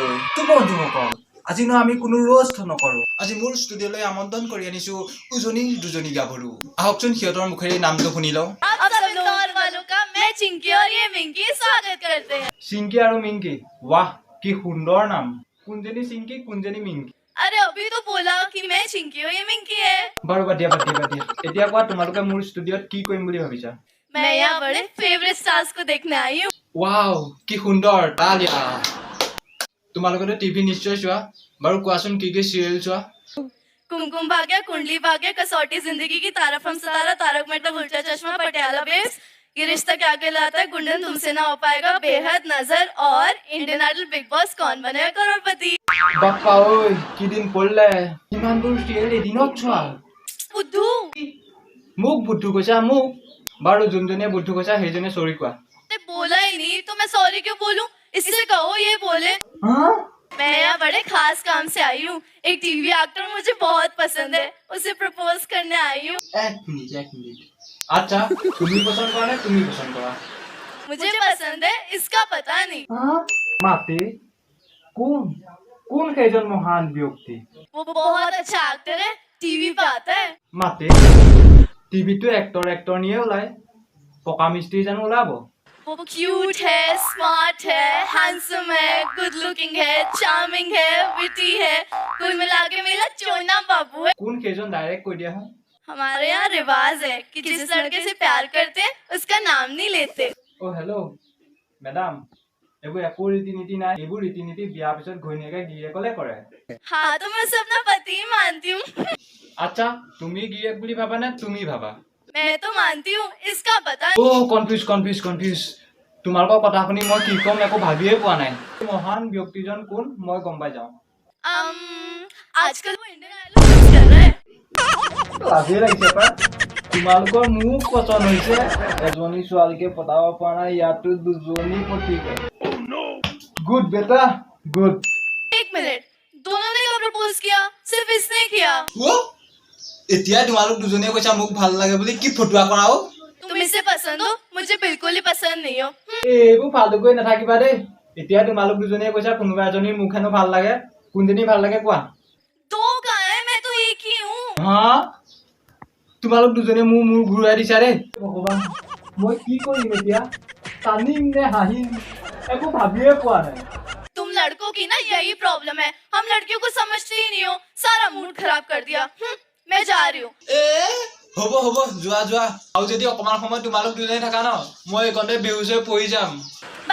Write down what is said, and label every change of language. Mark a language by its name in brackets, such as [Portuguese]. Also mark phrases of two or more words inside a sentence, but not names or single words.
[Assamese] তো বন্ধুসকল, আজি আমি কোনো ৰোষ্ট নকৰো। আজি মোৰ ষ্টুডিঅ'লৈ আমন্ত্ৰণ কৰি আনিছো উজনি দুজনী গাভৰু। আহকচোন সিহঁতৰ মুখেৰে নামটো শুনি লওঁ। চিংকি আৰু মিংকি, ৱাহ কি সুন্দৰ নাম। কোনজনী চিংকি কোনজনী মিংকি? [Hindi] अरे अभी तो बोला कि मैं चिंकी हूँ, ये मिंकी है। [Assamese] বাৰু বাদ দিয়া। এতিয়া কোৱা তোমালোকে মোৰ ষ্টুডিঅ'ত কি কৰিম বুলি ভাবিছা? [Hindi] मैं यहाँ बड़े [English] favourite stars [Hindi] को देखने आई हूँ। [Assamese] ৱাও কি সুন্দৰ, তালিয়া। তোমালোকে টিভি নিশ্চয় চোৱা, বাৰু কোৱাচোন কি কি চিৰিয়েল চোৱা? [Hindi] कुमकुम भाग्य, कुंडली भाग्य, कसौटी जिंदगी की, तारक हम सितारा, तारक मेहता उल्टा चश्मा, पटियाला बेस, ये रिश्ता क्या कहलाता है, गुंडन तुमसे ना हो पाएगा, बेहद नजर और इंडियन आइडल बिग बॉस कौन बनेगा करोड़पति। [Assamese] বাপ্পা ঐ কি দিন পড়লে, ইমানবোৰ চিৰিয়েল এদিনত চোৱা? [Hindi] बुद्धू [Assamese] মোক বুদ্ধু কৈছা মোক? বাৰু যোনজনীয়ে বুদ্ধু কৈছা সেইজনীয়ে চৰি কোৱা। [Hindi] ने बोला ही नहीं तो मैं सॉरी क्यों बोलूं? इससे कहो ये बोले। मैं यहाँ बड़े खास काम से आई हूँ। एक [English] TV actor [Hindi] मुझे बहुत पसंद है, उसे प्रपोज करने आई हूँ। [Assamese] এক মিনিট আচ্ছা, তুমি পছন্দ কৰা নে তুমি পছন্দ কৰা? [Hindi] मुझे पसंद है, इसका पता नहीं। [Assamese] মাতে কোন কোন সেইজন মহান ব্যক্তি? [Hindi] वो बहुत अच्छा एक्टर है, टीवी पे आता है। [Assamese] মাতে টিভিটো এক্টৰ নিয়ে ওলায়, পকা মিস্ত্ৰী জানো ওলাব? [Hindi] वो क्यूट है, स्मार्ट है, हैंडसम है, [English] good looking [Hindi] है, चार्मिंग है, विटी है, कुल मिला के मेरा चोना बाबू है। [Assamese] কোন সেইজন ডাইৰেক্ট কৈ দিয়া হয়। [Hindi] हमारे यहाँ रिवाज है कि जिस लड़के से प्यार करते हैं उसका नाम नहीं लेते। [Assamese] অ [English] hello madam, [Assamese] এইবোৰ একো ৰীতি নীতি নাই। এইবোৰ ৰীতি নীতি বিয়াৰ পিছত ঘৈণীয়েকে গিৰিয়েকলে কৰে। [Hindi] हाँ तो मैं उसे अपना पति ही मानती हूँ। [Assamese] আচ্ছা, তুমি গিৰিয়েক বুলি ভাবা নে তুমি ভাবা? [Hindi] मैं तो मानती हूँ, इसका पता [Assamese] অ কনফিউজ। তোমালোকৰ কথা শুনি মই কি ক'ম একো ভাবিয়ে পোৱা নাই। মহান ব্যক্তিজন কোন মই গম পাই যাওঁ। [Hindi] आजकल वो इंडियन आइडल कर रहा है। [Assamese] লাজে লাগিছে পাই। তোমালোকৰ মোক পচন্দ হৈছে, এজনী ছোৱালীকে পতাব পৰা নাই, ইয়াতো দুজনী পতিকে। গুড বেটা গুড। [Hindi] एक मिनट, दोनों ने कब प्रपोज किया? सिर्फ इसने किया। [Assamese] এতিয়া তোমালোক দুজনীয়ে কৈছা মোক ভাল লাগে বুলি, কি ফটুৱা কৰাও? [Hindi] तुम इसे पसंद हो, मुझे बिल्कुल ही पसंद नहीं हो। [Assamese] এইবোৰ ফাল্টু কৰি নাথাকিবা দেই। এতিয়া তোমালোক দুজনীয়ে কৈছা কোনোবা এজনীৰ মুখ হেনো ভাল লাগে, কোনজনী ভাল লাগে কোৱা? [Hindi] दो कहाँ है, मैं तो एक ही हूँ। [Assamese] হা, তোমালোক দুজনীয়ে মোৰ মূৰ ঘূৰাই দিছা দেই। ভগৱান, মই কি কৰিম এতিয়া? কান্দিম নে হাঁহিম একো ভাবিয়ে পোৱা নাই। [Hindi] तुम लड़कों की ना यही प्रॉब्लम है, हम लड़कियों को समझते ही नहीं हो, सारा मूड खराब कर दिया। मैं जा रही हूँ। [Assamese] হ'ব যোৱা। আৰু যদি অকমান সময় তোমালোক দুজনী থাকা ন, মই এইকণতে বেহুচ হৈ পৰি যাম।